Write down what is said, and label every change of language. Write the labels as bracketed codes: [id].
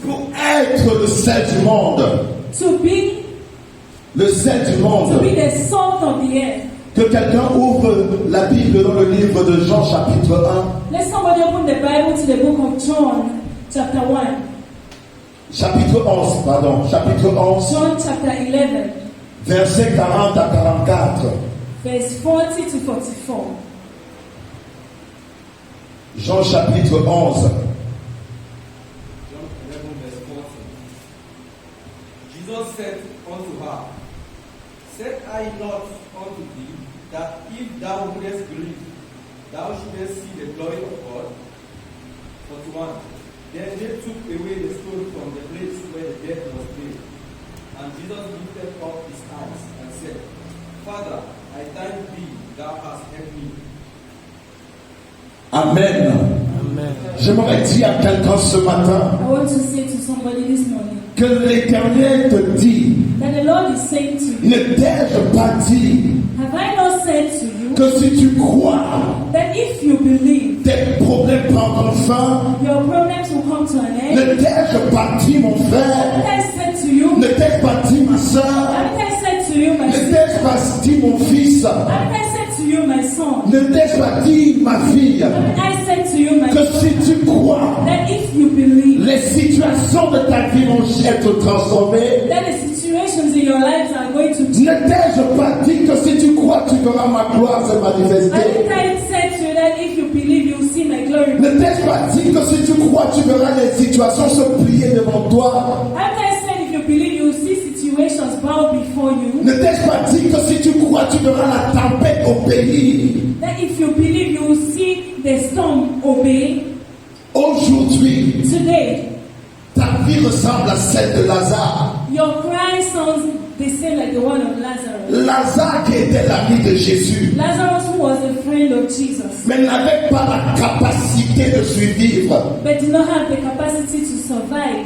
[fr] pour être le sel du monde. [en] to be [fr] Le sel du monde. [en] the salt of the earth. [fr] Que quelqu'un ouvre la Bible dans le livre de Jean chapitre 1. [en] Let somebody open the Bible to the book of John, chapter 1. [fr] Chapitre 11, pardon. Chapitre 11, [en] John chapter 11, [fr] versets 40 à 44. [en] verse 40 to 44. [fr] Jean chapitre 11. [en] John 11, verse 40. Jesus said unto her, Said I not unto thee, that if thou wouldest believe, thou shouldest see the glory of God? 41. Then they took away the stone from the place where the dead was laid. And Jesus lifted up his eyes and said, Father, I thank thee, thou hast heard me. Amen. [fr] J'aimerais dire à quelqu'un ce matin [en] I want to say to somebody this morning [fr] que l'Éternel te dit, [en] that the Lord is saying to you, [fr] ne t'ai-je pas dit [en] have I not said to you [fr] que si tu crois, [en] that if you believe, [fr] tes problèmes prendront fin? [en] your problems will come to an end? [fr] Ne t'ai-je pas dit, mon frère? [en] Haven't I said to you, [fr] Ne t'ai-je pas dit, ma soeur? [en] haven't I said to you, my [fr] Ne [en] sister? [fr] t'ai-je pas dit, mon fils? [en] Haven't I said to you, my son? [fr] Ne t'ai-je pas dit, ma fille, [en] Haven't I said to you, my [fr] que si [en] daughter, [fr] tu crois, [en] that if you believe, [fr] les situations de ta vie vont être transformées? [en] that the situations in your lives are going to change? [fr] Ne t'ai-je pas dit que si tu crois, tu verras ma gloire se manifester? [en] Haven't I said to you that if you believe, you will see my glory? [fr] Ne t'ai-je pas dit que si tu crois, tu verras les situations se plier devant toi? [en] Haven't I said if you believe, you will see situations bow before you? [fr] Ne t'ai-je pas dit que si tu crois, tu verras la tempête obéir? [en] That if you believe, you will see the storm obey? [fr] Aujourd'hui, [en] Today, [fr] ta vie ressemble à celle de Lazare. [en] your cry sounds the same like the one of Lazarus. [fr] Lazare qui était l'ami de Jésus, [en] Lazarus, who was a friend of Jesus, [fr] mais n'avait pas la capacité de survivre, [en] but did not have the capacity to survive,